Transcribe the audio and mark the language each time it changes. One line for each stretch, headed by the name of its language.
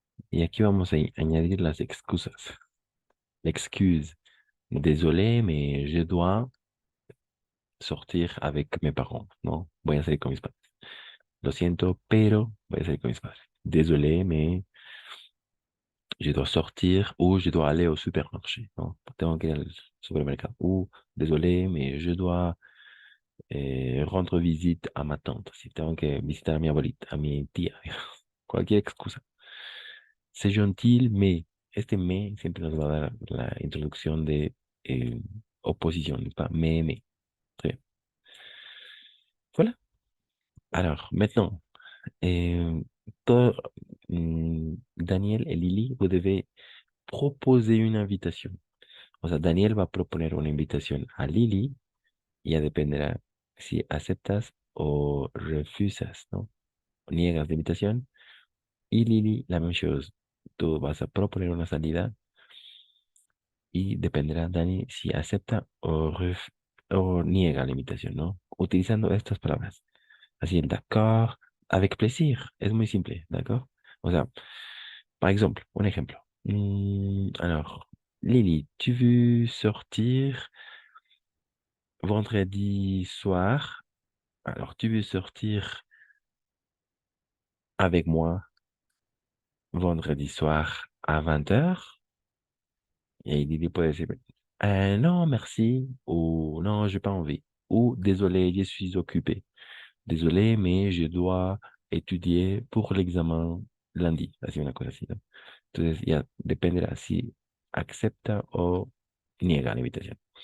Spanish: Y aquí vamos a añadir las excusas.
French: L'excuse. Désolé, mais je dois sortir avec mes parents, ¿no?
Spanish: Voy a salir con mis padres. Lo siento, pero voy a salir con mis padres.
French: Désolé, mais je dois sortir ou je dois aller au supermarché, ¿no?
Spanish: Tengo que ir al supermercado.
French: Ou désolé, mais je dois rendre visite à ma tante.
Spanish: Si tengo que visitar a mi abuelita, a mi tía. Cualquier excusa.
French: C'est gentil, mais
Spanish: este me siempre nos va a dar la introducción de oposición, ¿no?
French: Pas mais. Très bien. Voilà. Alors, maintenant, euh, toi, Daniel et Lily, vous devez proposer une invitation.
Spanish: O sea, Daniel va a proponer una invitación a Lily y ya dependerá si aceptas o refusas, ¿no? Niegas la invitación. Y Lily,
French: la même chose.
Spanish: Tú vas a proponer una salida y dependerá, Dani, si acepta o niega la invitación, ¿no? Utilizando estas palabras. Así,
French: d'accord, avec plaisir.
Spanish: Es muy simple, d'accord? O sea,
French: par exemple,
Spanish: un ejemplo.
French: Alors, Lily, tu veux sortir vendredi soir? Alors, tu veux sortir avec moi vendredi soir à 20h. Et Lily peut dire, non, merci, ou non, j'ai pas envie, ou désolé, je suis occupé. Désolé, mais je dois étudier pour l'examen lundi.
Spanish: Así una cosa así, ¿no? Entonces ya dependerá si acepta o niega la invitación.